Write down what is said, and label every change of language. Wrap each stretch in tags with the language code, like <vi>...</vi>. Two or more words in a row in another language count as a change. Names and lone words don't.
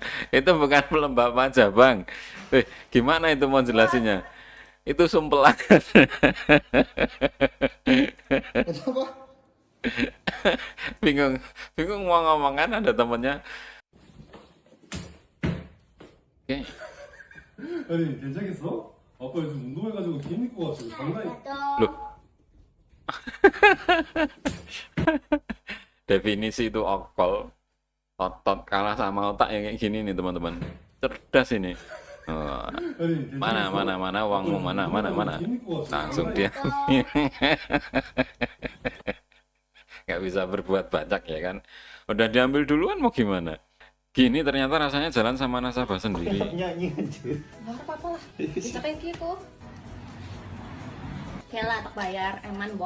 <id>Itu bukan pelembab wajah, Bang. Gimana itu mau jelasinnya? Itu sumpelan. Kenapa? Bingung mau ngomong kan ada temennya. Oke.</id> <ko>아니 괜찮겠어? 아빠 요즘 운동해가지고 돈 입고 왔어. 장난이.</ko> <id>Loh. Definisi itu okol. Otot kalah sama otak yang kayak gini nih teman-teman. Cerdas ini. Oh,</id> <ko>아니 괜찮겠어?</ko> <id>mana uangmu mana.</id> <ko>돈 입고 왔어.</ko> <id>Langsung dia. Nggak bisa berbuat banyak ya kan. Udah diambil duluan mau gimana? Gini ternyata rasanya jalan sama nasabah sendiri. Nyanyi anjir. Gak apa-apa lah. Bisa kayak gitu. Oke lah, tak bayar. Eman, boh.</id>